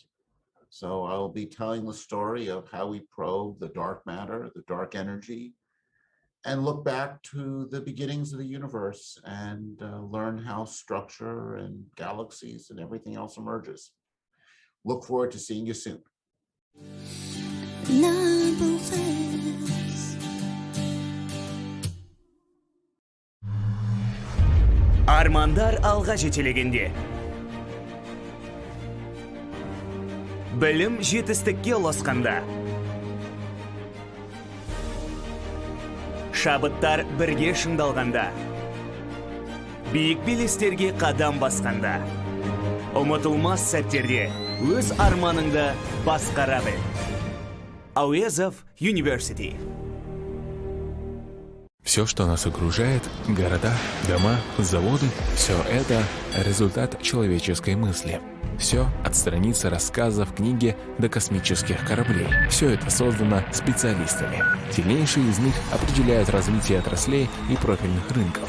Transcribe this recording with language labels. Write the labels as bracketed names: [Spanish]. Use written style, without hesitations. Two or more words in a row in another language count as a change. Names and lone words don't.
[English] So I'll be telling the story of how we probe the dark matter, the dark energy, and look back to the beginnings of the universe and learn how structure and galaxies and everything else emerges. Look forward to seeing you soon. [Kazakh] Армандар алға жетелегенде. Білім жетістікке ұласқанда. Шабыттар бірге шыңдалғанда. Биік белестерге қадам басқанда. Ұмытылмас сәттерде өз арманыңды басқара біл. Ауезов University. [Russian] Все, что нас окружает, города, дома, заводы, все это результат человеческой мысли. Все от страницы рассказов, книги до космических кораблей. Все это создано специалистами. Сильнейшие из них определяют развитие отраслей и профильных рынков.